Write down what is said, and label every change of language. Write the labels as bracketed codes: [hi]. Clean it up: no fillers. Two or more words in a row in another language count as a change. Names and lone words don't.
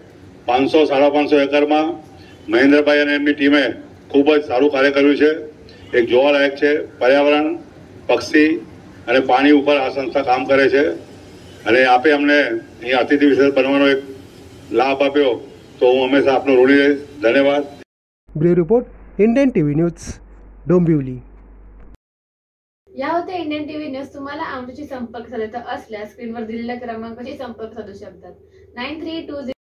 [gu] 500-550 એકરમાં મહેન્દ્રભાઈ અને એમની ટીમે ખૂબ જ સારું કાર્ય કર્યું છે. એક જોવાલાયક છે. પર્યાવરણ, પક્ષી અને પાણી ઉપર આ સંસ્થા કામ કરે છે. અને આપે અમને અહીં અતિથિ વિશેષ બનવાનો એક લાભ આપ્યો તો હું હંમેશા આપનો ઋણી રહીશ. ધન્યવાદ. [mr] ब्युरो रिपोर्ट, इंडियन टीव्ही न्यूज, डोंबिवली. या होते इंडियन टीव्ही न्यूज. तुम्हाला आमच्याशी संपर्क साधायचा असल्यास स्क्रीनवर दिलेल्या क्रमांकाशी संपर्क साधू शकतात. 9320